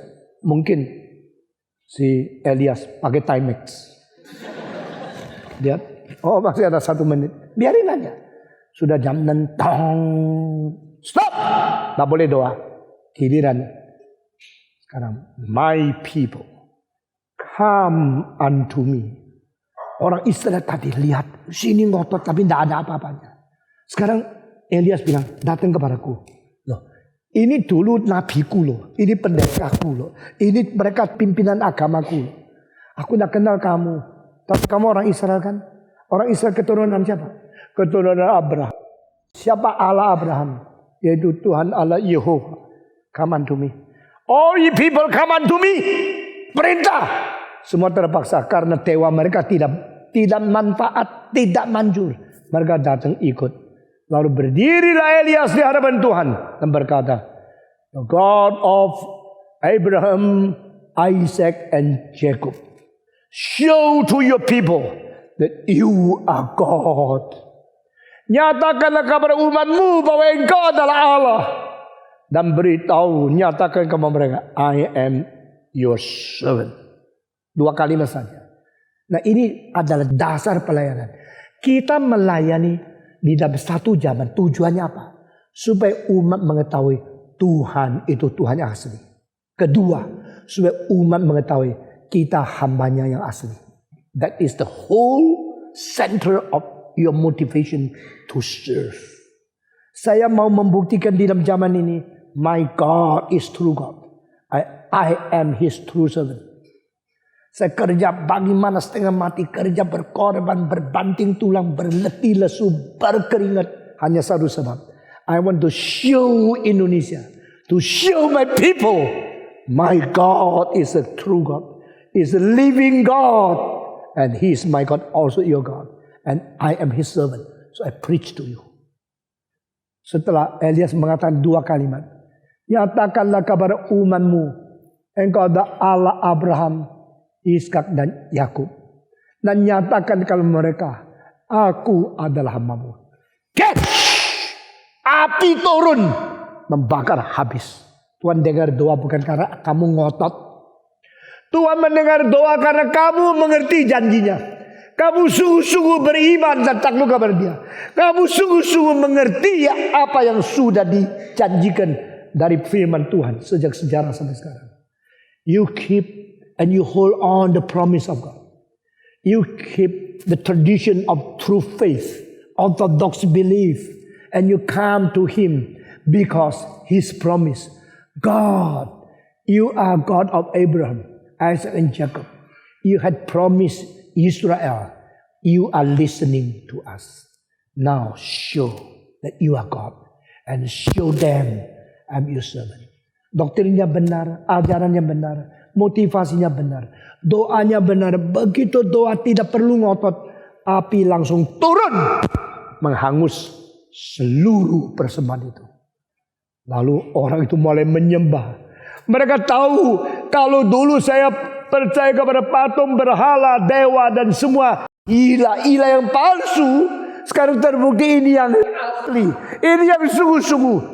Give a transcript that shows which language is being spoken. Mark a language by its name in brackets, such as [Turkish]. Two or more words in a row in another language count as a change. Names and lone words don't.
[Indonesian] Mungkin si Elias pakai Timex. Dia, oh masih ada 1 menit. Biarin aja. Sudah jam 6. Tong. Stop. Tidak boleh doa. Giliran. Sekarang. [English] My people. Come unto me. [Indonesian] Orang Israel tadi lihat sini ngotot tapi tidak ada apa-apanya. Sekarang Elias bilang datang kepadaku. Loh, ini dulu nabiku loh, ini pendekaku loh, ini mereka pimpinan agamaku loh. Aku tidak kenal kamu, tapi kamu orang Israel kan? Orang Israel keturunan siapa? Keturunan Abraham. Siapa Allah Abraham? Yaitu Tuhan Allah Yehova. [English] Come unto me. All ye people come unto me. [Indonesian] Perintah. Semua terpaksa karena dewa mereka tidak manfaat, tidak manjur. Mereka datang ikut. Lalu berdirilah Elias di hadapan Tuhan dan berkata, [English] The God of Abraham, Isaac and Jacob, show to your people that you are God. [Indonesian] Nyatakanlah kepada umatmu bahwa engkau adalah Allah. Dan beritahu, nyatakan kepada mereka, [English] I am your servant. [Indonesian] 2 kalimat saja. Nah ini adalah dasar pelayanan. Kita melayani di dalam satu zaman. Tujuannya apa? Supaya umat mengetahui Tuhan itu Tuhan yang asli. Kedua, supaya umat mengetahui kita hambanya yang asli. [English] That is the whole center of your motivation to serve. [Indonesian] Saya mau membuktikan di dalam zaman ini, [English] my God is true God. I am His true servant. [Indonesian] Saya kerja bagaimana setengah mati, kerja berkorban, berbanting tulang, berletih lesu, berkeringat. Hanya satu sebab. [English] I want to show Indonesia, to show my people, my God is a true God, is a living God, and He is my God, also your God, and I am His servant. So I preach to you. [Indonesian] Setelah Elias mengatakan 2 kalimat, nyatakanlah kepada umatmu, engkau adalah Allah Abraham, Ishak dan Yakub. Dan nyatakan kalau mereka, aku adalah hambamu. Api turun, membakar habis. Tuhan dengar doa bukan karena kamu ngotot. Tuhan mendengar doa karena kamu mengerti janjinya. Kamu sungguh-sungguh beriman dan takluk kepada Dia. Kamu sungguh-sungguh mengerti apa yang sudah dijanjikan dari firman Tuhan sejak sejarah sampai sekarang. [English] You keep and you hold on the promise of God. You keep the tradition of true faith Orthodox belief, and you come to Him because His promise. God, you are God of Abraham, Isaac, and Jacob. You had promised Israel. You are listening to us. Now show that you are God and show them I'm your servant. [Indonesian] Doktrinnya benar, ajarannya benar, motivasinya benar, doanya benar. Begitu doa tidak perlu ngotot, api langsung turun menghangus seluruh persembahan itu. Lalu orang itu mulai menyembah. Mereka tahu kalau dulu saya percaya kepada patung, berhala, dewa dan semua ilah-ilah yang palsu, sekarang terbukti ini yang asli, ini yang sungguh-sungguh.